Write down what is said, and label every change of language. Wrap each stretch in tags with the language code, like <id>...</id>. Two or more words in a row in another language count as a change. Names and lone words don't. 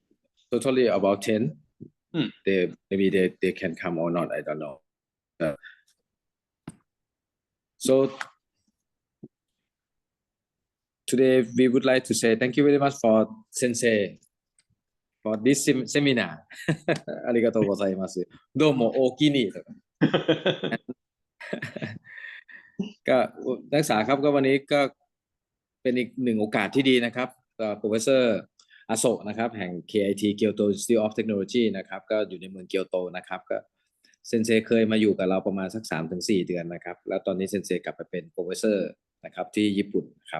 <en>totally about 10. Hmm. They can come or not, I don't know. So today we would like to say thank you very much for Sensei for this seminar.</en> <ja>ありがとうございます。どうもおおきにとか</ja> <th>ก็นักศึกษาครับก็วันนี้ก็เป็นอีกหนึ่งโอกาสที่ดีนะครับโปรเฟสเซอร์อาโศกนะครับแห่ง KIT Kyoto Institute of Technology นะครับก็อยู่ในเมืองเกียวโต นะครับก็เซนเซเคยมาอยู่กับเราประมาณสัก 3-4 เดือนนะครับแล้วตอนนี้เซนเซกลับไปเป็นโปรเฟสเซอร์นะครับที่ญี่ปุ่นครับ</th>